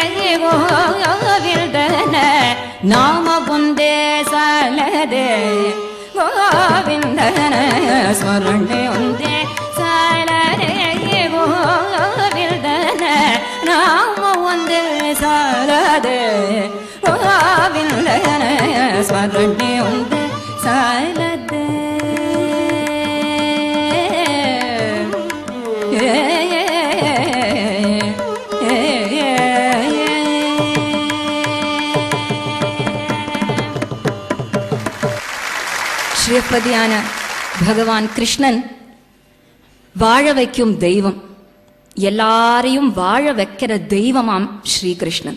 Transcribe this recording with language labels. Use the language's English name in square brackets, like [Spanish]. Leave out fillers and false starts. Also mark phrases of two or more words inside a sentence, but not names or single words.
[Kannada] ಗೋವಿಂದನ ನಾಮ ಒಂದೇ ಸಾಲದೆ ಗೋವಿಂದನ ಸ್ಮರಣೆ ಒಂದೇ ಸಾಲದೆ ಗೋವಿಂದನ ನಾಮ ಒಂದೇ ಸಾಲದೆ ಗೋವಿಂದನ ಸ್ಮರಣೆ ಒಂದೇ ಸಾಲದೆ [Tamil] ஸ்ரீபதியான பகவான் கிருஷ்ணன் வாழ வைக்கும் தெய்வம், எல்லாரையும் வாழ வைக்கிற தெய்வமாம் ஸ்ரீகிருஷ்ணன்.